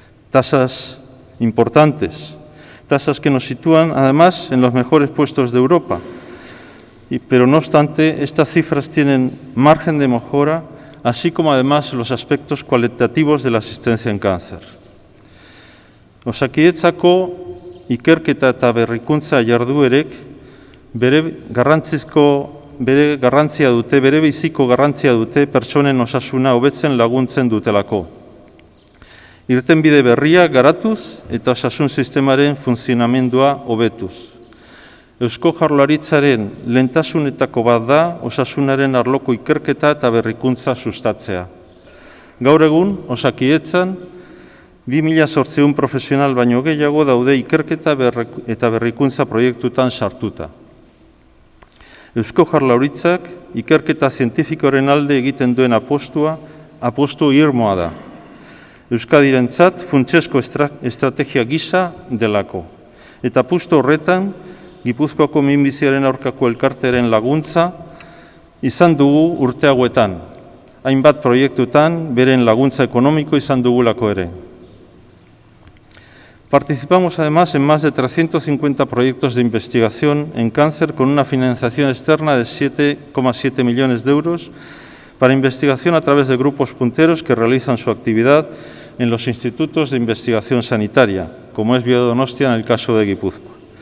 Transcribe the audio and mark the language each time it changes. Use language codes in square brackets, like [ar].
[es] Tasas importantes, tasas que nos sitúan además en los mejores puestos de Europa. Pero no obstante, estas cifras tienen margen de mejora, así como además los aspectos cualitativos de la asistencia en cáncer. [eu] Osakidetzako ikerketa eta berrikuntza jarduerek bere garrantzia dute, bere biziko garrantzia dute pertsonen osasuna hobetzen laguntzen dutelako. Irtenbide berriak garatuz eta osasun sistemaren funtzionamendua hobetuz. Eusko Jaurlaritzaren lehentasunetako bat da osasunaren arloko ikerketa eta berrikuntza sustatzea. Gaur egun, Osakidetzan, 2.800 profesional baino gehiago daude ikerketa eta berrikuntza proiektutan sartuta. Eusko Jaurlaritzak ikerketa zientifikoaren alde egiten duen apostu irmoa da. Euskadirentzat funtsezko estrategia gisa delako. Eta apustu horretan, Gipuzkoako minbiziaren aurkako elkartearen laguntza izan dugu urte hauetan. Hainbat proiektutan beren laguntza ekonomiko izan dugulako ere. [es] Participamos además en más de 350 proyectos de investigación en cáncer con una financiación externa de 7,7 millones de euros para investigación a través de grupos punteros que realizan su actividad en los institutos de investigación sanitaria, como es Biodonostia en el caso de Guipúzcoa.